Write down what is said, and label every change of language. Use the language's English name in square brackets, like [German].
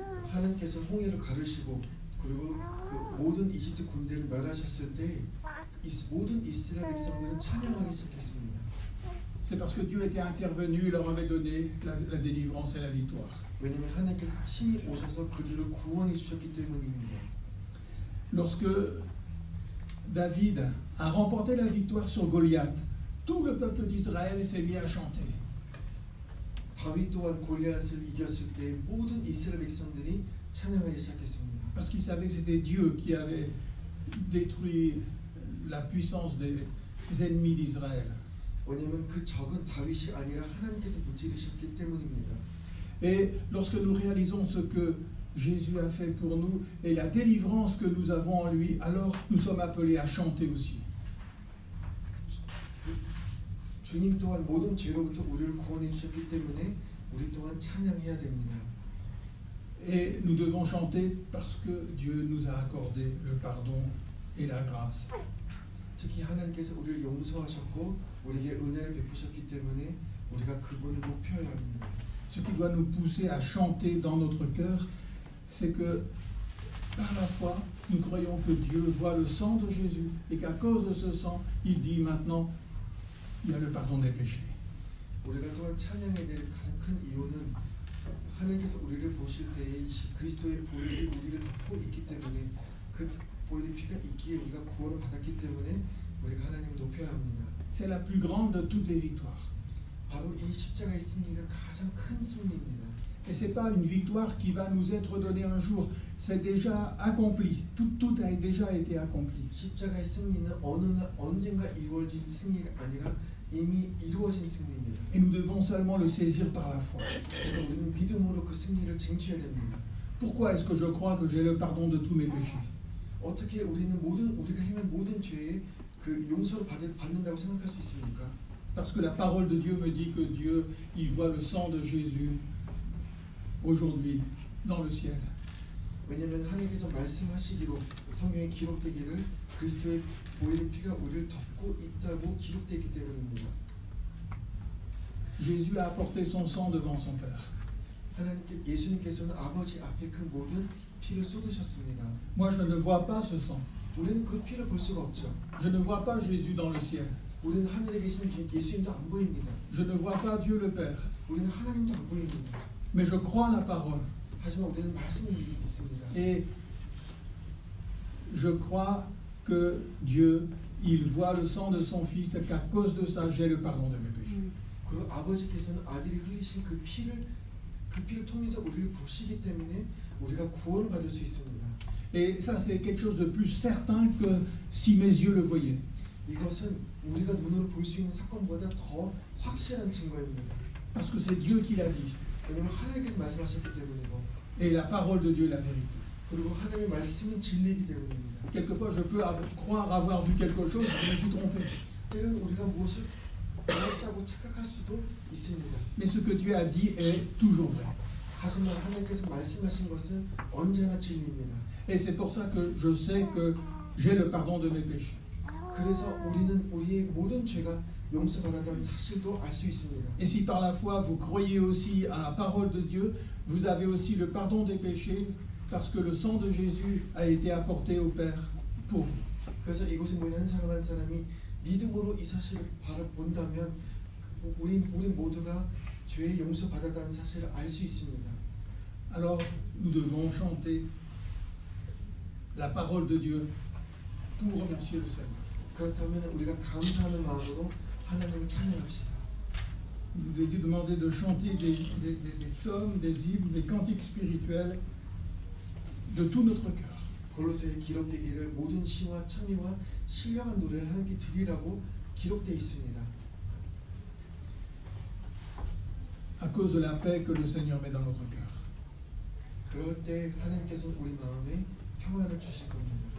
[Korean] 하나님께서 홍해를 가르시고 그리고 그 모든 이집트 군대를 멸하셨을 때 모든 이스라엘 백성들은 찬양하기 시작했습니다. [French] C'est parce que Dieu était intervenu et leur avait donné la délivrance et la victoire. [Korean] 왜냐하면 하나님께서 친히 오셔서 그들을 구원해 주셨기 때문입니다. [French] Lorsque David a remporté la victoire sur Goliath, tout le peuple d'Israël s'est mis à chanter. [Korean] 다윗 또한 골리앗을 이겼을 때 모든 이스라엘 백성들이 찬양하기 시작했습니다. [French] Parce qu'ils savaient que c'était Dieu qui avait détruit la puissance des ennemis d'Israël. [Korean] 왜냐하면 그 적은 다윗이 아니라 하나님께서 무찌르셨기 때문입니다. [French] Et lorsque nous réalisons ce que Jésus a fait pour nous et la délivrance que nous avons en lui, alors nous sommes appelés à chanter aussi. [Korean] 주님 또한 모든 죄로부터 우리를 구원해 주셨기 때문에 우리 또한 찬양해야 됩니다. [French] Et nous devons chanter parce que Dieu nous a accordé le pardon et la grâce. [Korean] 특히 하나님께서 우리를 용서하셨고 우리에게 은혜를 베푸셨기 때문에 우리가 그분을 높여야 합니다. [French] Ce qui doit nous pousser à chanter dans notre cœur, c'est que par la foi, nous croyons que Dieu voit le sang de Jésus et qu'à cause de ce sang, il dit maintenant, il y a le pardon des péchés. [Korean] 우리가 또한 찬양해야 될 가장 큰 이유는 하나님께서 우리를 보실 때에 그리스도의 보혈이 우리를 덮고 있기 때문에 그 보혈의 피가 있기에 우리가 구원을 받았기 때문에 우리가 하나님을 높여야 합니다. [French] C'est la plus grande de toutes les victoires. [Korean] 바로 이 십자가의 승리가 가장 큰 승리입니다. [French] Et ce n'est pas une victoire qui va nous être donnée un jour, c'est déjà accompli, tout a déjà été accompli. [Korean] 십자가의 승리는 어느 날 언젠가 이루어진 승리가 아니라 이미 이루어진 승리입니다. [French] Et nous devons seulement le saisir par la foi. [Korean] 그래서 우리는 믿음으로 그 승리를 쟁취해야 됩니다. [French] Pourquoi est-ce que je crois que j'ai le pardon de tous mes péchés? [Korean] 어떻게 우리는 우리가 행한 모든 죄에 그 용서를 받는다고 생각할 수 있습니까? [French] Parce que la parole de Dieu me dit que Dieu, il voit le sang de Jésus aujourd'hui dans le ciel. [Korean] 왜냐하면 하나님께서 말씀하시기로 성경에 기록되기를 그리스도의 보혈의 피가 우리를 덮고 있다고 기록되어 있기 때문입니다. [French] Jésus a apporté son sang devant son Père. [Korean] 예수님께서는 아버지 앞에 그 모든 피를 쏟으셨습니다. [French] Moi, je ne vois pas ce sang. [Korean] 우리는 그 피를 볼 수가 없죠. [French] Je ne vois pas Jésus dans le ciel. [Korean] 우리는 하늘에 계신 예수님도 안 보입니다. [French] Je ne vois pas Dieu le Père. [Korean] 우리는 하나님도 안 보입니다. [French] Mais je crois la parole. [Korean] 하지만 우리는 말씀을 믿습니다. [French] Et je crois que Dieu, il voit le sang de son Fils et qu'à cause de ça, j'ai le pardon de mes péchés. [Korean] 그리고 아버지께서는 아들이 흘리신 그 피를 통해서 우리를 보시기 때문에 우리가 구원을 받을 수 있습니다. [French] Et ça, c'est quelque chose de plus certain que si mes yeux le voyaient. [Korean] 이것은 우리가 눈으로 볼 수 있는 사건보다 더 확실한 증거입니다. [French] Parce que c'est Dieu qui l'a dit. [Korean] 왜냐하면 하나님께서 말씀하셨기 때문이고 [French] Et la parole de Dieu est la vérité. [Korean] 그리고 하나님의 말씀은 진리이기 때문입니다. [French] Quelquefois, je peux croire avoir vu quelque chose, je me suis trompé. [Korean] 때로는 우리가 무엇을 보았다고 착각할 수도 있습니다. [French] Mais ce que Dieu a dit est toujours vrai. [Korean] 하지만 하나님께서 말씀하신 것은 언제나 진리입니다. [French] Et c'est pour ça que je sais que j'ai le pardon de mes péchés. [Korean] 그래서 우리는 우리의 모든 죄가 용서받았다는 사실도 알 수 있습니다. [French] Et si par la foi vous croyez aussi à la parole de Dieu, vous avez aussi le pardon des péchés parce que le sang de Jésus a été apporté au Père pour vous. [Korean] 그래서 이곳에 모인 한 사람 한 사람이 믿음으로 이 사실을 바라본다면 우리 모두가 죄의 용서받았다는 사실을 알 수 있습니다. [French] Alors nous devons chanter la parole de Dieu pour remercier le Seigneur. [Korean] 그렇다면 우리가 감사하는 마음으로 하나님을 찬양합시다. [French] Il nous est demandé de chanter des psaumes, des hymnes, des cantiques spirituels de tout notre cœur. [Korean] 골로새에 기록되기를 모든 시와 찬미와 신령한 노래를 하나님께 드리라고 기록되어 있습니다. [French] À cause de la paix que le Seigneur met dans notre cœur. [Korean] 그럴 때 하나님께서는 우리 마음에 평안을 주실 겁니다.